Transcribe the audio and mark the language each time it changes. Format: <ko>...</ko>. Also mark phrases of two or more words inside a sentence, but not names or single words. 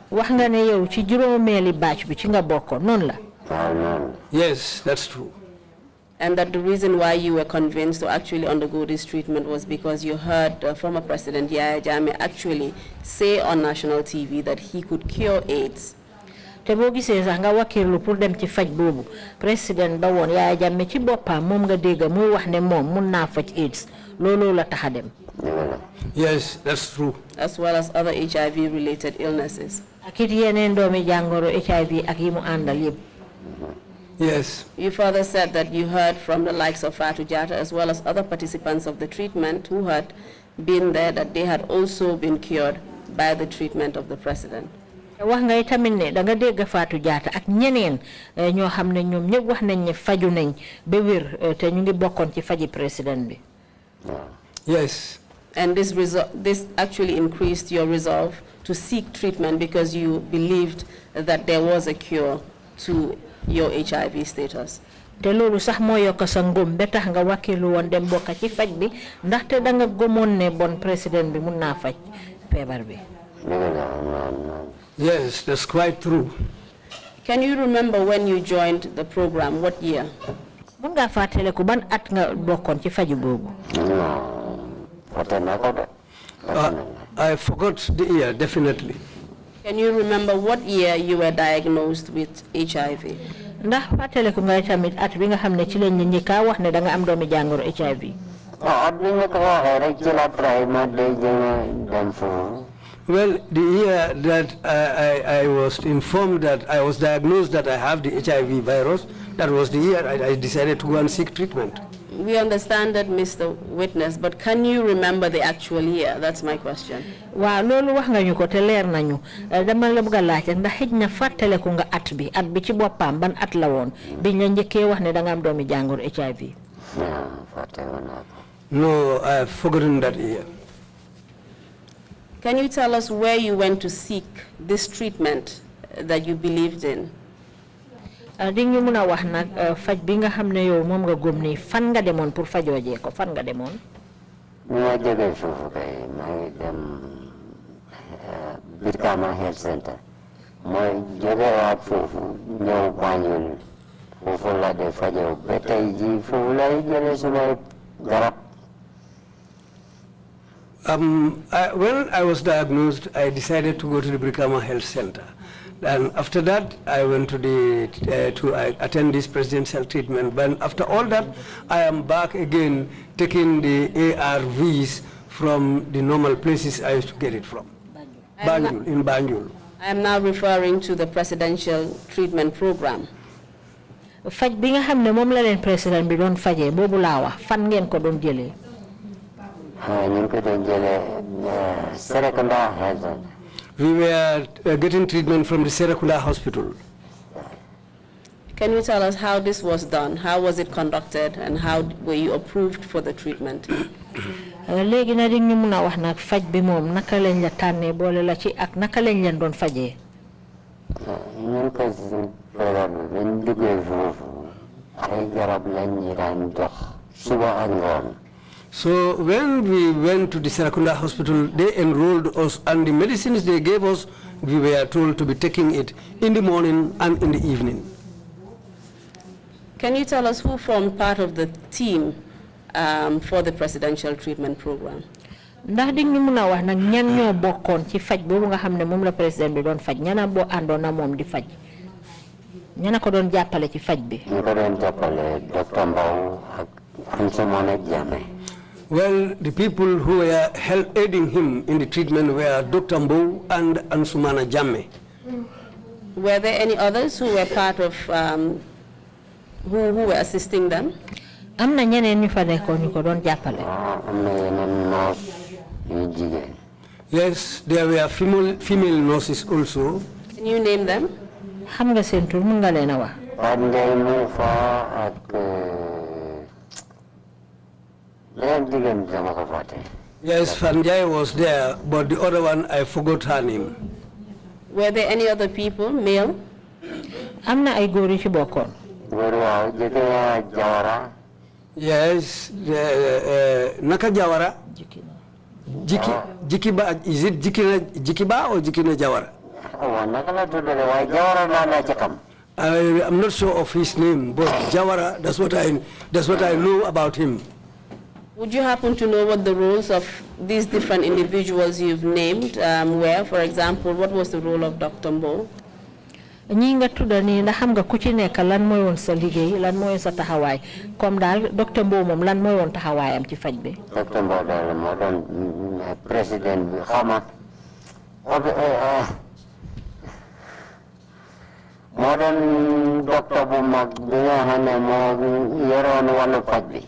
<en>Yes, that's true. And that the reason why you were convinced to actually undergo this treatment was because you heard former President Yahya Jammeh actually say on national TV that he could cure AIDS.</en> <wo>Te bo gisee sax nga wakirlu pour dem ci faj bobu président ba won Yahya Jammeh ci bopam mom nga dégg muy wax ne mom mun na faj AIDS lolo la taxa dem.</wo> <en>Yes, that's true. As well as other HIV related illnesses.</en> <wo>Akit yeneen doomi jangoro HIV ak yimu andal yeb.</wo> <en>Yes. You further said that you heard from the likes of Fatou Jatta as well as other participants of the treatment who had been there that they had also been cured by the treatment of the president.</en> <wo>Wax nga itamit ne da nga dégg Fatou Jatta ak ñeneen ñoo xam ne ñoom ñëpp wax nañ ne faju nañ ba wér te ñu ngi bokkoon ci faji président bi.</wo> <en>Yes. And this actually increased your resolve to seek treatment because you believed that there was a cure to your HIV status.</en> <wo>Te loolu sax moo yokk sa ngëm ba tax nga wakilu woon dem bokk ci faj bi ndaxte da nga gëmoon ne bon président bi mun naa faj feebar bi.</wo> <en>Yes, that's quite true. Can you remember when you joined the program? What year?</en> <wo>Mun nga fàttaliku ban at nga bokkoon ci faju boobu.</wo> <en>I forgot the year, definitely. Can you remember what year you were diagnosed with HIV?</en> <wo>Ndax fàttaliku nga tamit at bi nga xam ne ci lañ ñi ka wax ne da nga am doomi jàngoro HIV.</wo> <en>Well, the year that I was informed that I was diagnosed that I have the HIV virus, that was the year I decided to go and seek treatment. We understand that, Mr. Witness, but can you remember the actual year? That's my question.</en> <wo>Waaw loolu wax nga ñu ko te leer nañu dama la bëgg a laajte ndax xëj na fàttaliku nga at bi ci boppam ban at la woon biñ la njëkkee wax ne da nga am doomi jàngoro HIV.</wo> <en>No, I've forgotten that year. Can you tell us where you went to seek this treatment that you believed in?</en> <wo>Di ñu mën a wax nag faj bi nga xam ne yow moom nga gëm ni fan nga demoon pour fajoojee ko fan nga demoon. Ma jógee foofu kay maa dem Brikama Health Center mooy jógewaat foofu ñëw Banjul foofu la de fajoo ba tey ji foofu lay jëlee sumay garab.</wo> <en>When I was diagnosed, I decided to go to the Brikama Health Center. And after that, I went to attend this presidential treatment. But after all that, I am back again taking the ARVs from the normal places I used to get it from. Banjul, in Banjul. I am now referring to the presidential treatment program.</en> <wo>Faj bi nga xam ne moom la leen président bi doon fajee boobu laa wax fan ngeen ko doon jëlee. ñu ko doon jëlee Serekunda Health.</wo> <en>We were getting treatment from the Serekunda Hospital. Can you tell us how this was done? How was it conducted, and how were you approved for the treatment?</en> <wo>Léegi na di ñu mun a wax nag faj bi moom naka lañ la tànnee boole la ci ak naka lañ leen doon fajee. ñun ko si programme bi ñu duggee foofu ay garab lañ ñu daan jox suba ak ngoon.</wo> <en>So when we went to the Serekunda Hospital, they enrolled us, and the medicines they gave us, we were told to be taking it in the morning and in the evening. Can you tell us who formed part of the team for the presidential treatment program?</en> <wo>Ndax di ñu mun a wax nag ñan ñoo bokkoon ci faj boobu nga xam ne moom la président bi doon faj ñana boo àndoon na moom di faj ñana ko doon jàppale ci faj bi. ñu ko doon jàppale Dr. Mbow ak Ansumana Jammeh.</wo> <en>Well, the people who were aiding him in the treatment were Dr. Mbow and Ansumana Jammeh. Were there any others who were part of, who were assisting them?</en> <wo>am na ñeneen ñu fa nekkoon ñu ko doon jàppale. am na yeneen nurse yu jigéen.</wo> <en>Yes, there were female nurses also. Can you name them?</en> <wo>xam nga seen tur mun nga leen a wax. Fan Ndiaye mu fa ak leneen jigéen sama ko fàtte.</wo> <en>Yes, Fanjai was there, but the other one, I forgot her name. Were there any other people, male?</en> <wo>am na ay góor yu ci bokkoon. Góor waaw jëkkër Jawara.</wo> <en>Yes, Naka Jawara. Jikiba, is it Jikiba or Jikina Jawara?</en> <wo>Oh, naka la tuddee waaye Jawara laa ci xam.</wo> <en>I'm not sure of his name, but Jawara, that's what I know about him. Would you happen to know what the roles of these different individuals you've named were? For example, what was the role of Dr. Mbow?</en> <wo>ñi nga tudda nii ndax xam nga ku ci nekk lan mooy woon sa liggéey lan mooy sa taxawaay comme daal docteur Mbow moom lan mooy woon taxawaayam ci faj bi. Docteur Mbow daal moo doon président bi xama moo doon docteur bu mag bi nga xam ne moo yoroon wàllu faj bi.</wo>